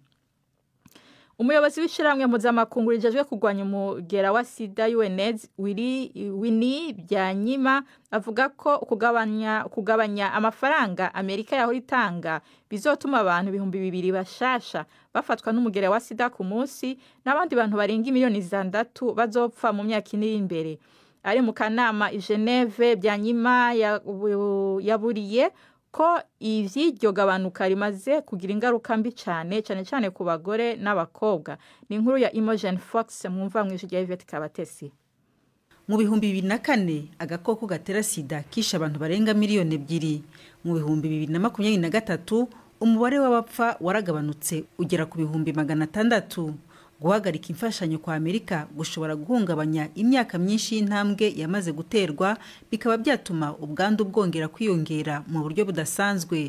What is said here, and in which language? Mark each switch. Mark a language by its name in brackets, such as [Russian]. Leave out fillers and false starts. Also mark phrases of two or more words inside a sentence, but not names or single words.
[Rundi] Umuyobozi w'ishiramwe mpuzamakungu rijejwe kurwanya umugera wa SIDA UNAIDS Winnie Byanyima avuga ko kugabanya amafaranga Amerika yahora itanga bizotuma abantu 200,000 bashasha bafatwa n'umugera wa SIDA ku munsi n'abandi bantu barenga 600,000 bazopfa mu myaka 4 imbere. Ari mu kanama i Geneve, Byanyima yaburiye ko ivy'iryo gabanuka rimaze kugira ingaruka mbi cyane ku bagore n'abakobwa. Ni inkuru ya Imogen Fox mwumva mu ijwi rya Yvette Kabatesi. Mu 2004 agakoko gatera sida kisha abantu barenga miliyoni 2. mu 2023 umubare w'abapfa waragabanutse ugera ku 600,000. Guhagarika imfashanyo kwa Amerika gushobora guhungabanya imyaka myinshi y'intambwe yamaze guterwa, bikaba byatuma ubwandu bwongera kwiyongera mu buryo budasanzwe.